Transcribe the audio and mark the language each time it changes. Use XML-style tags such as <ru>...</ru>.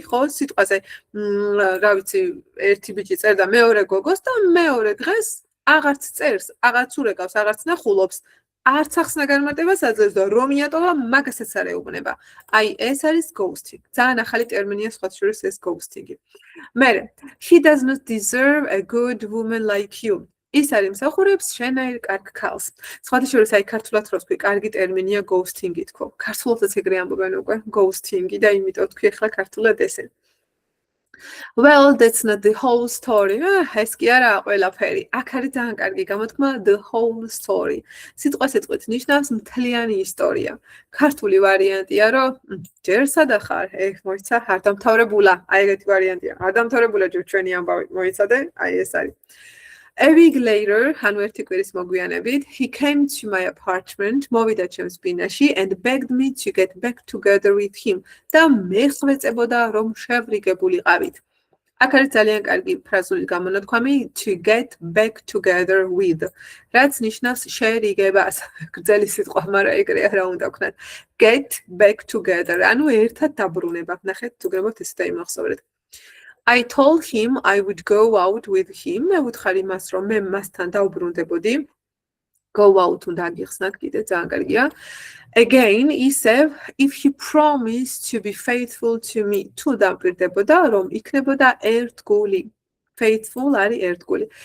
<ka>ხო, სიტყვაზე რა ვიცი, ერთი ბიჭი წერდა მეორე გოგოს და მეორე დღეს აღარც წერს, აღარც ურეკავს, აღარც ნახულობს. არც ახსნა განმარტებას აძლევს და რომ მიატოვა, მაგასაც არ ეუბნება. აი ეს არის ghosting. ძალიან ახალი ტერმინია სხვა შორის ეს ghosting-ი. მერე,</ka> <en>he does not deserve a good woman like you.</en> <ka>ის არის მსახურებს შენაირ კარგ ქალს. სხვათა შორის აი ქართულად რო თქვი, კარგი ტერმინია ghosting-ი თქო. ქართულადაც ეგრე ამბობენ უკვე ghosting-ი და იმიტომ თქვი ახლა ქართულად ესე.</ka> <en>Well, that's not the whole story.</en> <ka>ეს კი არა ყველაფერი. აქ არის ძალიან კარგი გამოთქმა</ka> <en>the whole story.</en> <ka>სიტყვით ნიშნავს მთლიანი ისტორია. ქართული ვარიანტია რომ ჯერ სადახარ, მოიცა არ დამთავრებულა. აი ეგეთი ვარიანტია. არ დამთავრებულა ჯერ ჩვენი ამბავი მოიცადე, აი ეს არის.</ka> <en>A week later,</en> <ka>ანუ ერთი კვირის მოგვიანებით,</ka> <en>he came to my apartment,</en> <ka>მოვიდა ჩემს ბინაში</ka> <en>and begged me to get back together with him.</en> <ka>და მე ხვეწებოდა რომ შევრიგებულიყავით. აქ არის ძალიან კარგი ფრაზული გამონათქვამი</ka> <en>to get back together with.</en> <ka>რაც ნიშნავს შერიგებას. გრძელი სიტყვა, მაგრამ ეგრეა რა უნდა ვქნათ.</ka> <en>Get back together.</en> <ka>ანუ ერთად დაბრუნება. ნახეთ, თუ გრებოთ ეს დაიმახსოვრეთ.</ka> <en>I told him I would go out with him.</en> <ka>მე ვუთხარი მას რომ მე მასთან დავბრუნდებოდი. Go out უნდა აგიხსნათ კიდე ძალიან კარგია.</ka> <en>Again,</en> <ka>ისევ</ka> <en>if he promised to be faithful to me.</en> <ka>თუ დავბრუნდებოდა რომ იქნებოდა ერთგული. Faithful არის ერთგული.</ka>